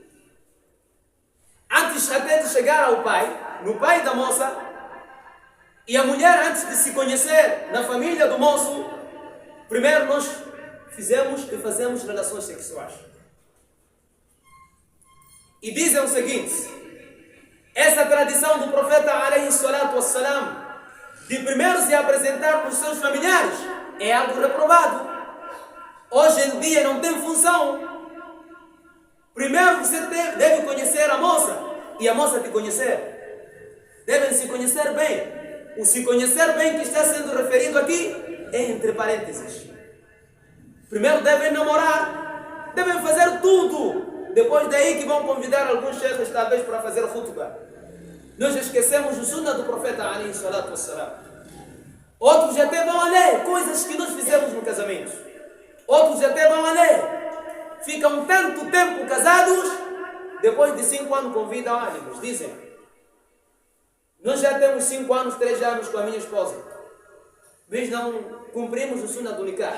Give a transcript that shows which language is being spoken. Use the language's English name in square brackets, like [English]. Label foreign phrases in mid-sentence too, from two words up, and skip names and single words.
[Portuguese] Antes até de chegar ao pai, no pai da moça, e a mulher antes de se conhecer na família do moço, primeiro nós fizemos e fazemos relações sexuais. E dizem o seguinte: essa tradição do profeta [Arabic] عليه الصلاة والسلام, [Portuguese] de primeiro se apresentar para os seus familiares, é algo reprovado. Hoje em dia não tem função. Primeiro você deve conhecer a moça e a moça te conhecer. Devem se conhecer bem. O se conhecer bem que está sendo referido aqui é entre parênteses. Primeiro devem namorar, devem fazer tudo. Depois daí que vão convidar alguns cheikhs talvez para fazer khutbah. Nós esquecemos o sunnah do profeta [Arabic] عليه الصلاة والسلام. [Portuguese] Outros até vão a ler coisas que nós fizemos no casamento. Outros até vão a ler. Ficam tanto tempo casados, depois de 5 anos convidam ânimos. Dizem: nós já temos 5 anos, 3 anos com a minha esposa, mas não cumprimos o sunnah do nikah.